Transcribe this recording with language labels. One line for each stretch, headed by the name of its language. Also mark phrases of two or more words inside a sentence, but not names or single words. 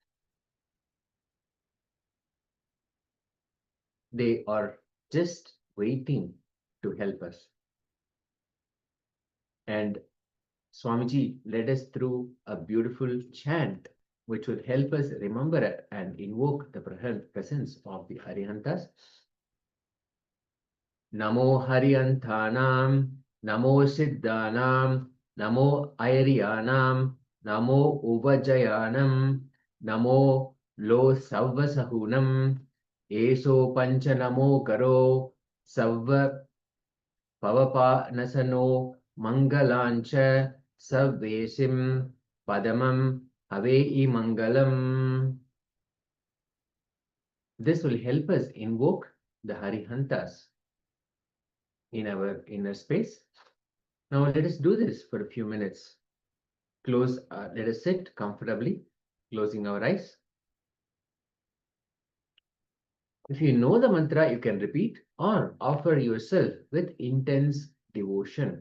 English: They are just waiting to help us. And Swamiji led us through a beautiful chant which would help us remember and invoke the presence of the Arihantas.
Prakrit languages: णमो अरिहंताणं णमो सिद्धाणं णमो आयरियाणं णमो उवज्झायाणं णमो लोए सव्वसाहूणं एसो पंच णमो क्कारो सव्व पावप्पणासणो मंगलाणं च सव्वेसिं पढमं हवइ मंगलं.
English: This will help us invoke the Harihantas in our inner space. Now let us do this for a few minutes. Let us sit comfortably, closing our eyes. If you know the mantra, you can repeat or offer yourself with intense devotion.